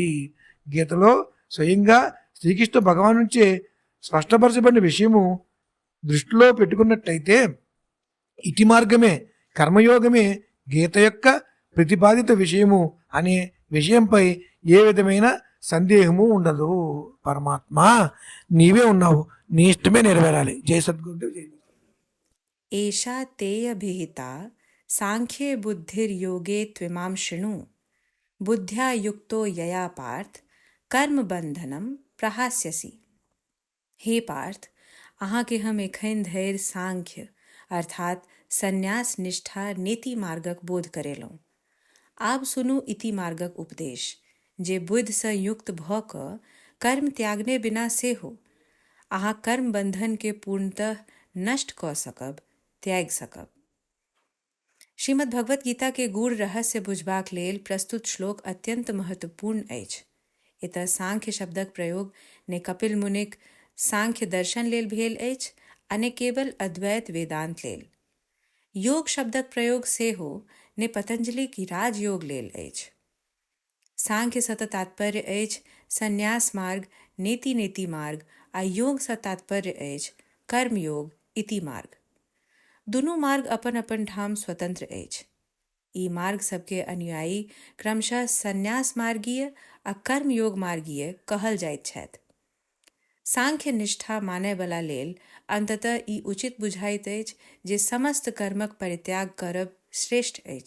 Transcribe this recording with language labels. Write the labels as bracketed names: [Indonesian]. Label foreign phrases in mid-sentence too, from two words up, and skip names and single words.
[Telugu] గీతలో స్వయంగా శ్రీకృష్ణ భగవాను నుంచే స్పష్టపరచబడిన విషయము దృష్టిలో పెట్టుకున్నట్టయితే ఇతి మార్గమే కర్మయోగమే గీత యొక్క ప్రతిపాదిత విషయము అనే విషయంపై ఏ విధమైన సందేహము ఉండదు. పరమాత్మ నీవే ఉన్నావు, నీ ఇష్టమే నెరవేరాలి. జై సద్గురు. జై [Sanskrit] एषा तेयभिहिता सांख्ये बुद्धिर्योगे त्विमां शृणु बुद्ध्या युक्तो यया पार्थ कर्म बंधनम प्रहास्यसि। [Maithili] हे पार्थ, अहाँ के हम एखन धैर्य सांख्य अर्थात संन्यास निष्ठा नीति मार्गक बोध करेलहुँ। आब सुनु इति मार्गक उपदेश जे बुद्धि स युक्त भ क कर्म त्यागने बिना से हो अहाँ कर्म बंधन के पूर्णतः नष्ट क सकब, त्याग सकब। श्रीमद् भगवत गीता के गूढ़ रहस्य बुझबाक लेल प्रस्तुत श्लोक अत्यंत महत्वपूर्ण अछि। एतय सांख्य शब्दक प्रयोग ने कपिल मुनिक सांख्य दर्शन लेल भेल अछि आ ने केवल अद्वैत वेदांत लेल। योग शब्दक प्रयोग सेहो ने पतंजलिक राजयोग लेल अछि। सांख्य स तात्पर्य अछि संन्यास मार्ग, नेति नेति मार्ग आ योग स तात्पर्य अछि कर्मयोग इति मार्ग। दुनू मार्ग अपन अपन ठाम स्वतंत्र अछि। ई मार्ग सबके अनुयायी क्रमशः संन्यास मार्गीय आ कर्मयोग मार्गीय कहल जाइत छथि। सांख्य निष्ठा मानय वाला लेल अंततः ई उचित बुझाइत अछि जे समस्त कर्मक परित्याग करब श्रेष्ठ अछि।